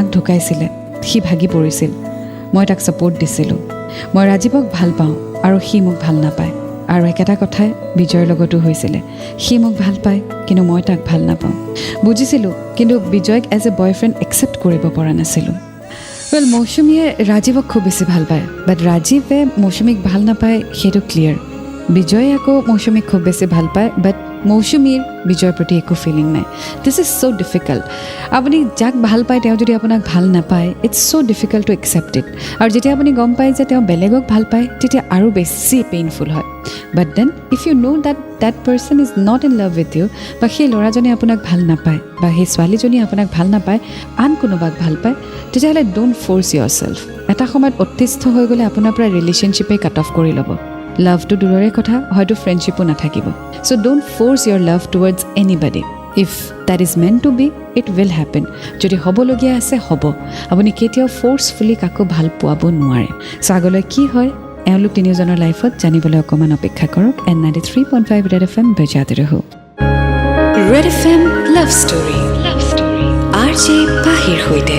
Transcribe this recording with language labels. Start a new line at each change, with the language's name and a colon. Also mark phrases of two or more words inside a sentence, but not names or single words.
Assamese: ঢুকাইছিলে সি ভাগি পৰিছিল মই তাক ছাপোৰ্ট দিছিলোঁ মই ৰাজীৱক ভাল পাওঁ আৰু সি মোক ভাল নাপায় আৰু একেটা কথাই বিজয়ৰ লগতো হৈছিলে সি মোক ভাল পায় কিন্তু মই তাক ভাল নাপাওঁ বুজিছিলোঁ কিন্তু বিজয়ক
English: as a boyfriend accept
Assamese: কৰিব পৰা নাছিলোঁ মৌচুমীয়ে ৰাজীৱক খুব বেছি ভাল পায় বাট ৰাজীৱে মৌচুমীক ভাল নাপায় সেইটো ক্লিয়াৰ বিজয়ে আকৌ মৌচুমীক খুব বেছি ভাল পায় বাট মৌচুমীৰ বিজয়ৰ প্ৰতি একো ফিলিং নাই
English: this is so difficult
Assamese: আপুনি যাক ভাল পায় তেওঁ যদি আপোনাক ভাল নাপায়
English: it's so difficult to accept it
Assamese: আৰু যেতিয়া আপুনি গম পায় যে তেওঁ বেলেগক ভাল পায় তেতিয়া আৰু বেছি পেইনফুল হয়
English: but then if you know that person is not in love with you
Assamese: বা সেই ল'ৰাজনে আপোনাক ভাল নাপায় বা সেই ছোৱালীজনীয়ে আপোনাক ভাল নাপায় আন কোনোবাক ভাল পায় তেতিয়াহ'লে
English: don't force yourself
Assamese: এটা সময়ত অতিষ্ঠ হৈ গ'লে আপোনাৰ পৰা ৰিলেশ্যনশ্বিপে
English: cut off
Assamese: কৰি ল'ব লাভটো দূৰৰে কথা হয়তো ফ্ৰেণ্ডশ্বিপো নাথাকিব
English: so don't force your love towards anybody if that is meant to be it will happen
Assamese: যদি হ'বলগীয়া আছে হ'ব আপুনি কেতিয়াও ফ'ৰ্চফুলি কাকো ভাল পোৱাব নোৱাৰে চ' আগলৈ কি হয় এওঁলোক তিনিওজনৰ লাইফত জানিবলৈ অকণমান অপেক্ষা কৰক এণ্ড 93.5 ৰেড FM বজাতে ৰহো ৰেড FM লাভ ষ্টৰী RJ পাহিৰ সৈতে